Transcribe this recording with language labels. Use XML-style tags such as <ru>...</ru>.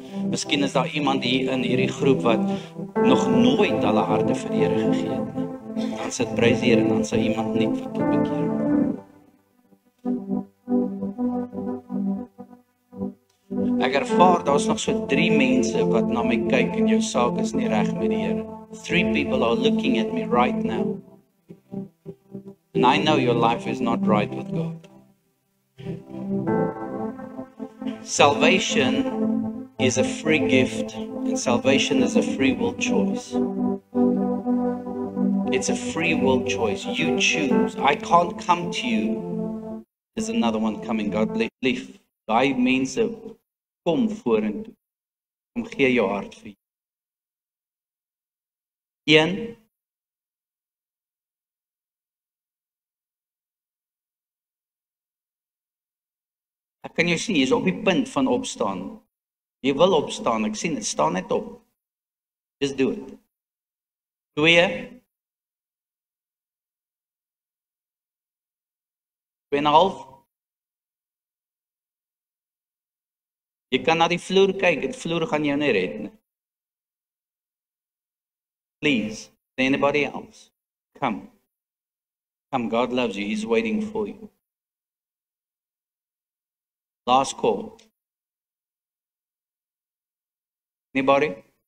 <af>Miskien is daar iemand hier in hierdie groep wat nog nooit hulle harte vir die Here gegee het nie. Dan sit prys die Here en dan sal iemand net wat tot bekeer. Ek ervaar daar's nog so 3 mense wat na my kyk en jou saak is nie reg met die Here.</af> <en>3 people are looking at me right now. And I know your life is not right with God. Salvation is a free gift, and salvation is a free will choice. It's a free will choice. You choose. I can't come to you. There's another one coming. God bless.</en> <af>Daai mense kom vorentoe. Kom gee jou hart vir. 1. Ek kan jou sien, jy is op die punt van opstaan. Jy wil opstaan, ek sien dit, staan net op.</af> <en>Just do it.</en> <af>2. 2,5. Jy kan na die vloer kyk, die vloer gaan jou nie red nie.</af> <en>Please, anybody else, come. Come, God loves you, He's waiting for you. Last call. Anybody?</en>